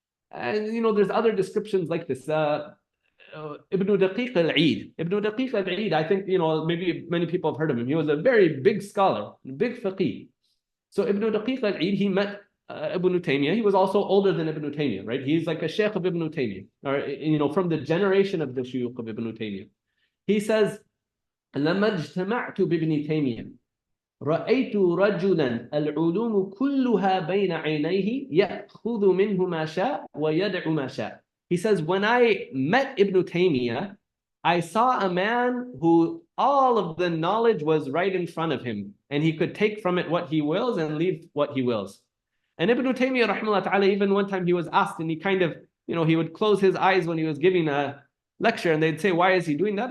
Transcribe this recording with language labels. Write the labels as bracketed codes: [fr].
[en] And there's other descriptions like this. Ibn Daqiq al-Eid. Ibn Daqiq al-Eid, I think, maybe many people have heard of him. He was a very big scholar, big faqih. So Ibn Daqiq al-Eid, he met Ibn Taymiyyah. He was also older than Ibn Taymiyyah, right? He's like a Shaykh of Ibn Taymiyyah, or, from the generation of the Shuyukh of Ibn Taymiyyah. He says, [ar] لما اجتمعت بابن تيمية رأيت رجلا العلوم كلها بين عينيه يأخذ منه ما شاء ويدع ما شاء. [en] He says, when I met Ibn Taymiyyah, I saw a man who all of the knowledge was right in front of him, and he could take from it what he wills and leave what he wills. And Ibn Taymiyyah, rahimahullah ta'ala, even one time he was asked, and he kind of, he would close his eyes when he was giving a lecture, and they'd say, why is he doing that?